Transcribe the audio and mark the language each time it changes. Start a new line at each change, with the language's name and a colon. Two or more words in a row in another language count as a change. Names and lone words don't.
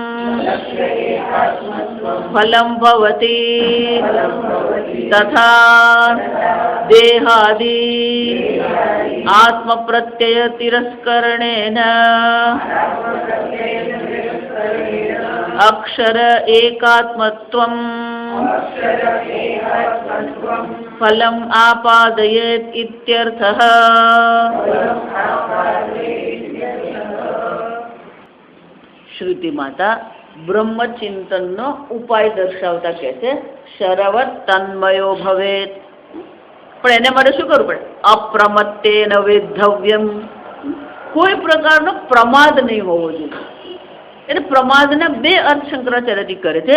Sanskrit: फलं भवति तथा देहादि आत्मप्रत्यय तिरस्करणेन अक्षर एकात्मत्वं फलम् आपादयेत् इत्यर्थः।
Gujarati: श्रुति माता ब्रह्मचिंतनનો ઉપાય દર્શાવતા કહે છે
Sanskrit: શરવત તન્મયો ભવેત।
Gujarati: પણ એને માટે શું કરવું પડે?
Sanskrit: અપ્રમત્તેન વેદ્ધવ્યમ,
Gujarati: કોઈ પ્રકારનો પ્રમાદ નહીં હોવો જોઈએ। એટલે પ્રમાદના બે અર્થ શંકરાચાર્યજી કરે છે।